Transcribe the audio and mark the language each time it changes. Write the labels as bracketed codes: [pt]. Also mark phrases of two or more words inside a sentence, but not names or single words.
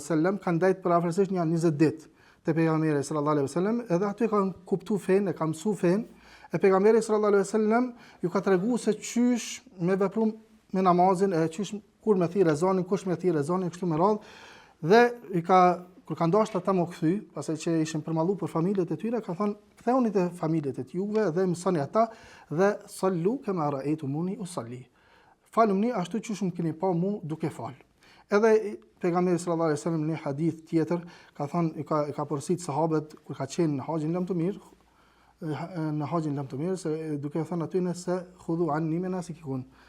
[sq] wasallam, kanë ndajt për afërsisht një 20 ditë te pejgamberi [ar] صلى الله عليه وسلم, [sq] edhe aty kanë kuptuar fen, e kanë mësu fen, e pejgamberi [ar] صلى الله عليه وسلم [sq] ju ka treguar se çysh me veprum me namazin, e çysh kur me thirr ezanin, kush me thirr ezanin, kështu me radhë, dhe i ka kur kanë dashur ata më kthy, pastaj që ishin përmalluar për familjet e tyre, kanë thënë ktheuni te familjet e juve dhe mësoni ata dhe [ar] صلوا كما رأيتموني أصلي. [sq] Faluni ashtu siç më keni pa mu duke fal. Edhe pejgamberi [ar] صلى الله عليه وسلم [sq] në një hadith tjetër ka thënë ka porositë sahabët kur ka qenë në haxhin lam të mirë, se duke thënë aty se [ar] خذوا عني مناسككم.